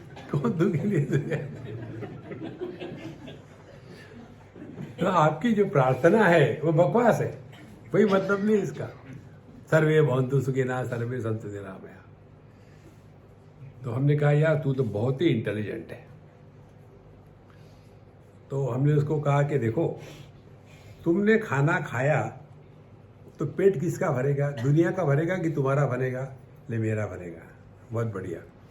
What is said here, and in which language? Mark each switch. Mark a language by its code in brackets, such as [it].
[hi] कौन दुखी नहीं? तो आपकी जो प्रार्थना है वो बकवास है, कोई मतलब नहीं इसका। [sa] सर्वे भवन्तु सुखिनः, सर्वे सन्तु निरामयाः। [hi] तो हमने कहा, यार तू तो बहुत ही इंटेलिजेंट है। तो हमने उसको कहा कि देखो, तुमने खाना खाया तो पेट किसका भरेगा? दुनिया का भरेगा कि तुम्हारा भरेगा? ले, मेरा भरेगा। बहुत बढ़िया।